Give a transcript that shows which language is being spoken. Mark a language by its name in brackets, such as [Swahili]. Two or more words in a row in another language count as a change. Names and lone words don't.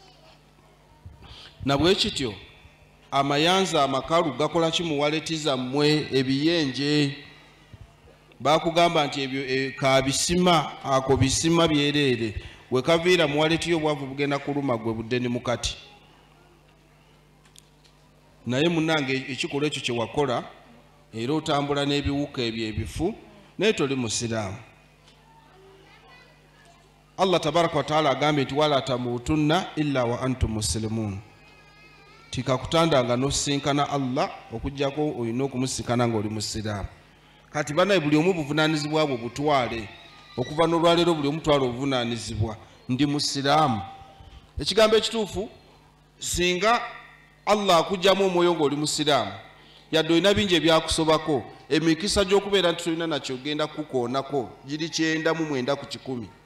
[Ganda] Na bwe kityo amayanza amakalu gakola ki mu waleti zammwe ebiyenje bakugamba nti ebyo kabisima ako bisima byereere wekaviira mu waleti y'obwavu bugenda kuluma gwe budde ni mukati. Naye munnange ekikolwa ekyo kye wakola era otambula n'ebiwuka ebyo ebifu naye toli musiraamu. [Arabic] الله تبارك وتعالى [Ganda] agambye nti [Arabic] ولا تموتن إلا وأنتم مسلمون. [Ganda] Tikakutandanga n'osinkana Allah okujjako olina okumusinkana ng'oli musiraamu. Kati banaye buli omu buvunaanyizibwa bwe butwale okuva n'olwaleero buli omu twala obuvunaanyizibwa ndi musiraamu. Ekigambo ekituufu singa Allah akugjamu omwoyo ng'oli musiraamu yadde olina bingi ebyakusobako emikisa gy'okubeera nti tolina nakyo ogenda kukoonako giri 9 ku 100.